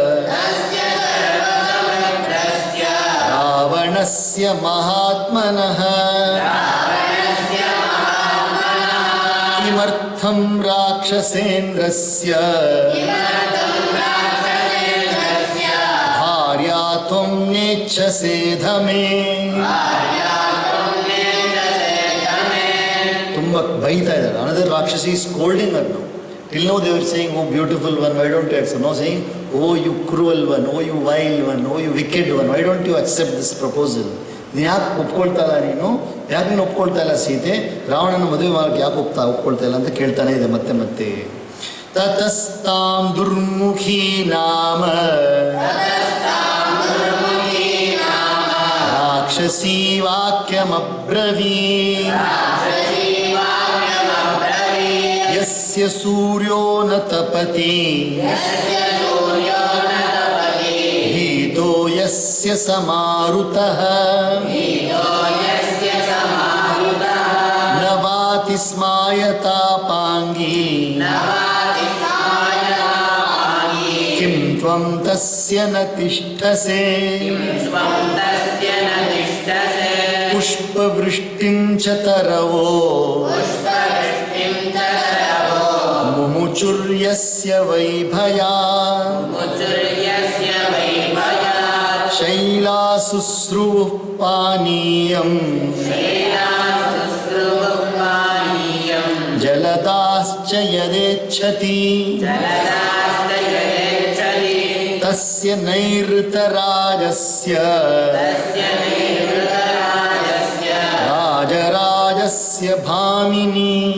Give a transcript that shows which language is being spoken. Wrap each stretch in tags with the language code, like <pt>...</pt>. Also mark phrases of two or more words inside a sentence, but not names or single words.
<sa>ರಾವಣಸ್ಯ ಮಹಾತ್ಮನಃ ಕಿಮರ್ಥಂ ರಾಕ್ಷಸೇಂದ್ರಸ್ಯ ಭಾರ್ಯಾ ತ್ವಂ ನೇಚ್ಛಸೇ ಧಮೇ.</sa> <kn>ತುಂಬ ಬೈತಾ ಇದ್ದಾರೆ.</kn> <en>Another rakshasi is scolding annu. Till now they were saying, oh beautiful one, why don't you accept? Now saying, oh you cruel one, oh you vile one, oh you wicked one, why don't you accept this proposal?</en> <kn>ನೀನು ಯಾಕೆ ಒಪ್ಕೊಳ್ತಾ ಇಲ್ಲ? ಯಾಕೆ ನೀನು ಒಪ್ಕೊಳ್ತಾ ಇಲ್ಲ ಸೀತೆ? ರಾವಣನ ಮದುವೆ ಮಾಡೋಕ್ಕೆ ಯಾಕೆ ಒಪ್ಕೊಳ್ತಾ ಇಲ್ಲ ಅಂತ ಕೇಳ್ತಾನೆ ಇದೆ ಮತ್ತೆ ಮತ್ತೆ.</kn> <sa>ತತಸ್ತಾಂ ದುರ್ಮುಖಿ ನಾಮ ರಾಕ್ಷಸೀ ವಾಕ್ಯಮಬ್ರವೀ ಯಸ್ಯ ಸೂರ್ಯೋ ನ ತಪತಿ ಭೀತೋ ಯಸ್ಯ ಸಮಾರುತಃ ನ ವಾತಿ ಸ್ಮಾಯತಾಪಾಂಗೀ ಕಿಂ ತ್ವಂ ತಸ್ಯ ನ ತಿಷ್ಠಸೇ ಪುಷ್ಪವೃಷ್ಟಿಂ ಚ ತರವೋ ಮುಮುಚುರ್ಯಸ್ಯ ವೈಭಯಾ ಶೈಲಾಸುಸ್ರುಃ ಪಾನೀಯಂ ಜಲದಾಶ್ಚ ಯದೇಚ್ಛತಿ ತಸ್ಯ ನೈಋತರಾಜಸ್ಯ ರಾಜರಾಜಸ್ಯ ಭಾಮಿನಿ</sa>